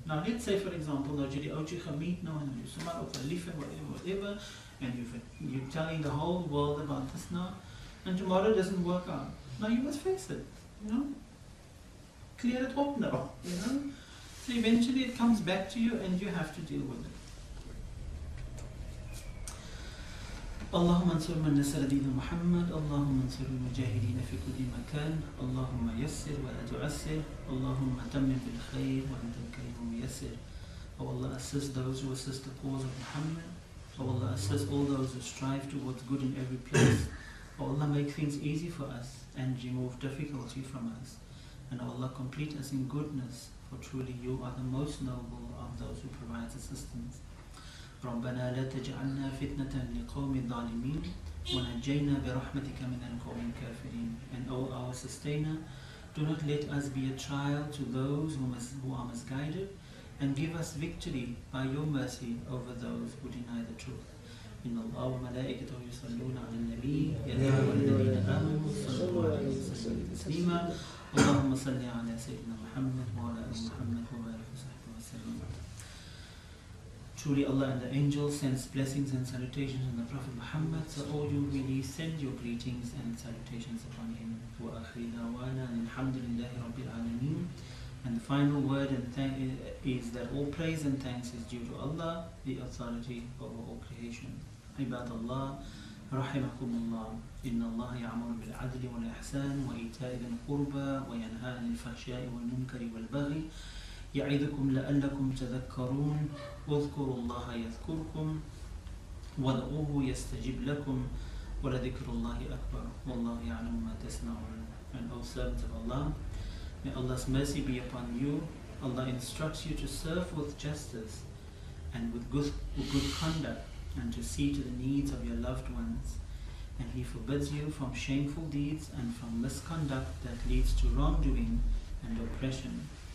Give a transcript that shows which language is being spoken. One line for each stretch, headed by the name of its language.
English: Now let's say, for example,
Afrikaans: nou jy die oudjie gemeet nou en jy sommer op verlief
English: en whatever, and you're telling the whole world about this now, and tomorrow it doesn't work out. Now you must face it, you know. Clear it up now, you know. So eventually it comes back to you and you have to deal with it.
Arabic: اللهم انصر من نصر دين محمد اللهم انصر المجاهدين في كل مكان اللهم يسر ولا تعسر اللهم تمم بالخير وأنت الكريم ميسر.
English: Oh Allah, assist those who assist the cause of Muhammad. Oh Allah, assist all those who strive towards good in every place. Oh Allah, make things easy for us and remove difficulty from us. And oh Allah, complete us in goodness, for truly you are the most noble of those who provide assistance.
Arabic: ربنا لا تجعلنا فتنة لقوم الظالمين ونجينا برحمتك من القوم الكافرين.
English: And O our sustainer, do not let us be a trial to those who are misguided, and give us victory by your mercy over those who deny the truth.
Arabic: إن الله وملائكته يصلون على النبي يا أيها الذين آمنوا صلوا عليه وسلموا تسليما اللهم صل على سيدنا محمد وعلى آل محمد وبارك وصحبه وسلم.
English: Truly Allah and the angels sends blessings and salutations on the Prophet Muhammad, so all you really send your greetings and salutations upon him.
Arabic: وآخر دعوانا الحمد لله رب العالمين.
English: And the final word and is that all praise and thanks is due to Allah, the authority over all creation.
Arabic: عباد الله رحمكم الله إن الله يأمر بالعدل والإحسان وإيتاء ذي القربى وينهى عن الفحشاء والمنكر والبغي يعظكم لعلكم تذكرون واذكروا الله يذكركم وادعوه يستجب لكم ولذكر الله أكبر والله يعلم ما تصنعون.
English: And O servants of Allah, may Allah's mercy be upon you. Allah instructs you to serve with justice and with good conduct, and to see to the needs of your loved ones. And He forbids you from shameful deeds and from misconduct that leads to wrongdoing and oppression.